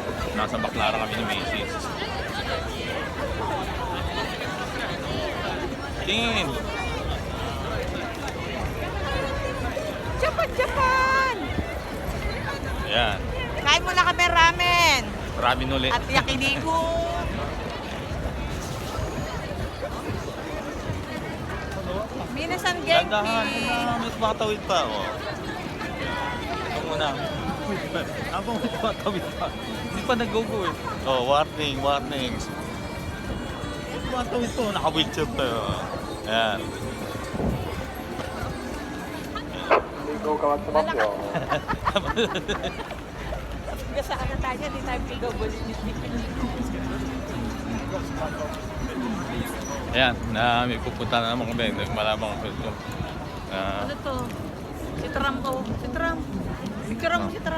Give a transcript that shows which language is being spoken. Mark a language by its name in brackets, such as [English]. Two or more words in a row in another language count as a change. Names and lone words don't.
[Filipino] Nasa Baclaran kami ni Macy's. Tingin! Japan, Japan! Ayan. Kain muna kami ramen. Ramen ulit. At yakiniku. Minasan Dandahan, genki. may tumatawid pa. Oh. Ito muna. Ako may tumatawid pa. Hindi pa nag-go eh. [English] Oh, warning, warnings. [Filipino] Tumatawid to, naka-wheelchair to. Ayan. [Japanese] 信号変わってますよ。 [Filipino] Sa ano tayo, di tayo pigabol. Ayan, na may pupunta na naman kami. Malamang ko ito. Ano to? Si Trump ko. Si Trump. Picture mo si Trump.